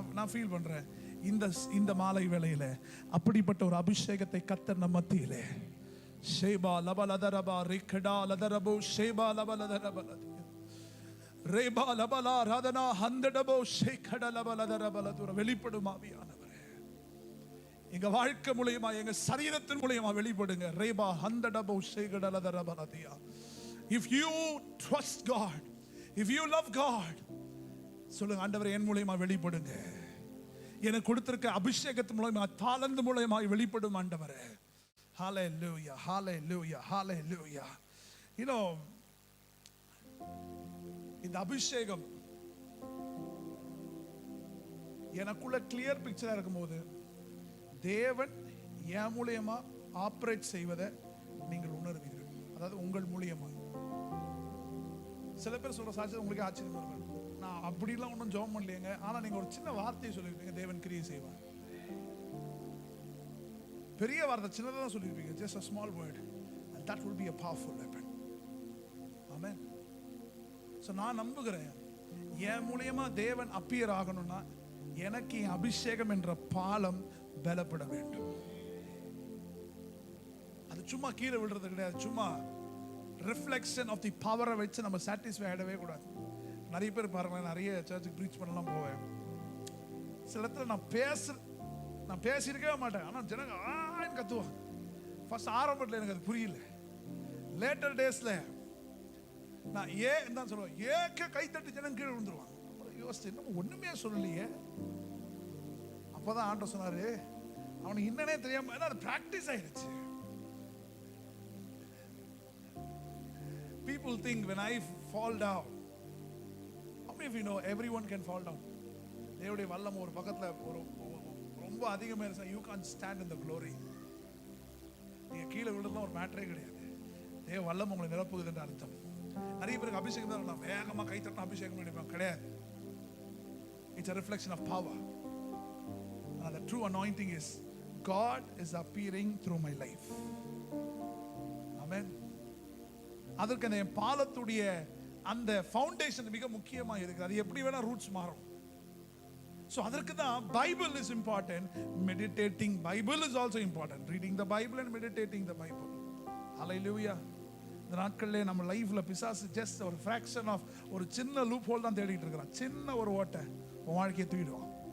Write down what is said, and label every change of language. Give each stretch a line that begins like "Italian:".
Tamil: நான் ஃபீல் பண்றேன் இந்த மாலை வேளையில அப்படிப்பட்ட ஒரு அபிஷேகத்தை கர்த்தர் நம்ம மத்தியிலே ஷேபா லபலதரபா ரிக்கடா லதரபோ ஷேபா லபலதரபல ரேபா லபலா ராதனா ஹந்தடபோ ஷேகட லபலதரபலதுர வெளிப்படும் ஆவியானவரே, எங்க வாழ்க்கை மூலமா, எங்க சரீரத்தின் மூலமா வெளிப்படுங்க. ரேபா ஹந்தடபோ ஷேகட லதரபலதியா.
English: If you trust God, if you love God,
Tamil: சொல்லுங்க, ஆண்டவரே என் மூலமா வெளிப்படுங்க. எனக்கு கொடுத்திருக்க அபிஷேகத்தின் மூலமா, தாளந்து மூலமா வெளிப்படும் ஆண்டவரே.
English: Hallelujah, hallelujah, hallelujah. You know,
Tamil: இந்த அபிஷேகம் எனக்குள்ள கிளியர் பிக்சரா இருக்கும்போது தேவன் என் மூலமா ஆபரேட் செய்வதை நீங்கள் உணர்வீர்கள். அதாவது உங்கள் மூலியமா. சில பேர் சொல்ற சாட்சி உங்களுக்கு ஆச்சரியம் வரும், நான் அப்படிலாம் ஒன்றும் ஜெபம் பண்ணலையேங்க, ஆனா நீங்க ஒரு சின்ன வார்த்தையை சொல்லிருப்பீங்க, தேவன் கிரியை செய்வார். பெரிய வார்த்தை சின்னதாக சொல்லியிருப்பீங்க,
English: just a small word, and that will be a powerful weapon. Amen.
Tamil: So நான் நம்புகிறேன், என் மூலமா தேவன் அப்பியர் ஆகணும்னா எனக்கு என் அபிஷேகம் என்ற பாலம் பலப்பட வேண்டும். அது சும்மா கீழே விழுறது கிடையாது, சும்மா ரிஃப்ளெக்ஷன் ஆஃப் தி பவரை வச்சு நம்ம சாட்டிஸ்ஃபை ஆகிடவே கூடாது. நிறைய பேர் பாருங்களேன், நிறைய சர்ச்சுக்கு ப்ரீச் பண்ணலாம் போவேன், சில இடத்துல நான் பேசியிருக்கவே மாட்டேன், ஆனால் ஜனங்க ஆன்னு கத்துவாங்க. ஃபர்ஸ்ட் ஆரம்பத்தில் எனக்கு அது புரியல, லேட்டர் டேஸ்ல நான் ஏன் தான் சொல்லுவேன், ஏக்க கைத்தட்டு ஜனங்க கீழே விழுந்துருவாங்க. அப்புறம் யோசிச்சு இன்னும் ஒண்ணுமே சொல்லலையே. அப்போதான் ஆண்டவர் சொன்னாரு, அவனுக்கு என்னன்னே தெரியாம அது பிராக்டிஸ் ஆயிடுச்சு.
English: People think when I fall down, how many of you know everyone can fall down?
Tamil: தேவனுடைய வல்லம் ஒரு பக்கத்துல ஒரு ரொம்ப அதிகமா இருந்தா
English: you can't stand in the glory.
Tamil: நீங்க கீழே விழுறதுலாம் ஒரு மேட்டரே கிடையாது. தேவ வல்லம் உங்களை நிரப்புகுதுன்ற அர்த்தம். நிறைய பேருக்கு அபிஷேகம் தான் நான் வேகமா கை தட்டினா அபிஷேகம் பண்ணிடுவேன் கிடையாது.
English: It's a reflection of power. And the true anointing is God is appearing through my life. Amen.
Tamil: அதற்கு அந்த பாலத்துடைய அந்த ஃபவுண்டேஷன் மிக முக்கியமா இருக்கு. அது எப்படி வேணா ரூட்ஸ் மாறும்.
English: So
Tamil: அதற்கு தான்
English: Bible is important. Meditating Bible is also important. Reading the Bible and meditating the Bible. Hallelujah.
Tamil: இந்த நாட்களிலே நம்ம லைஃப்ல பிசாசு ஜஸ்ட் ஒரு ஃபிராக்ஷன் ஆஃப் ஒரு சின்ன லூப் ஹோல் தான் தேடிட்டு இருக்கிறான். சின்ன ஒரு ஓட்டை உன் வாழ்க்கையை தூக்கிடுவான்.